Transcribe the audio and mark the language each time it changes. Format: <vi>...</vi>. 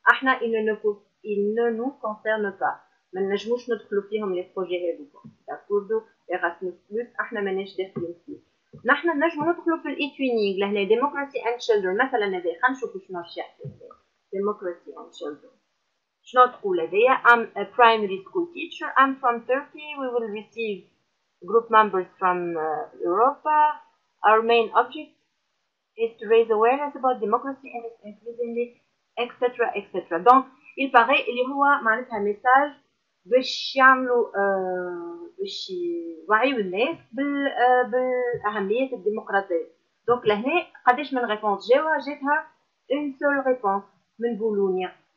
<ar>احنا</ar> <fr>il ne nous concerne pas</fr> <ar>ما نجموش ندخلوا فيهم لي بروجي هذوكم. داكوردو إيراسموس بلس احنا ماناش داخلين فيه. نحن نجمو ندخلو في الايتوينينغ لهنا</ar> <en>democracy and children</en> <ar>مثلا هذا خلينا نشوفو شنو راح يحكي ديموكراسي اند تشيلدرن. شنو تقول هذايا</ar> <en>I'm a primary school teacher I'm from Turkey we will receive group members from Europa our main object is to raise awareness about democracy and inclusivity etc etc.</en> <fr>donc il paraît</fr> <ar>اللي هو معناتها ميساج باش يعملوا باش يوعيوا الناس بالأهمية الديمقراطية. دونك لهنا قداش من ريبونس جاتها</ar> <fr>اون سول ريبونس</fr> <ar>من بولونيا.</ar>